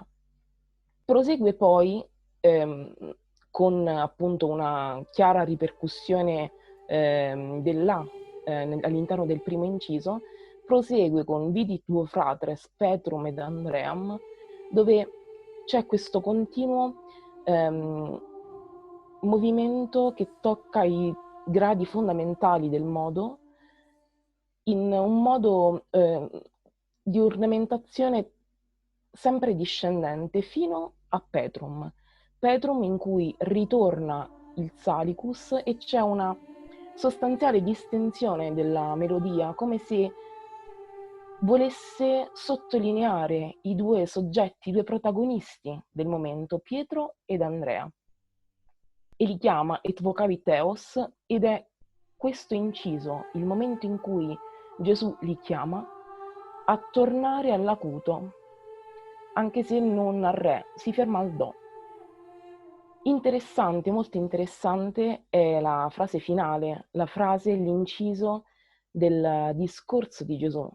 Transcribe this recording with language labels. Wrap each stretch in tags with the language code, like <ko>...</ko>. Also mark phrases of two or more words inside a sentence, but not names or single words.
<it>Prosegue poi con appunto una chiara ripercussione dell'A all'interno del primo inciso, prosegue con</it> <la>Vidit duo fratres Petrum ed Andream,</la> <it>dove c'è questo continuo movimento che tocca i gradi fondamentali del modo, in un modo di ornamentazione sempre discendente fino a Petrum. Petrum in cui ritorna il Salicus e c'è una sostanziale distensione della melodia, come se volesse sottolineare i due soggetti, i due protagonisti del momento, Pietro ed Andrea. E li chiama</it> <la>et vocavi Theos,</la> <it>ed è questo inciso, il momento in cui Gesù li chiama, a tornare all'acuto, anche se non al Re, si ferma al Do. Interessante, molto interessante è la frase finale, la frase, l'inciso del discorso di Gesù.</it>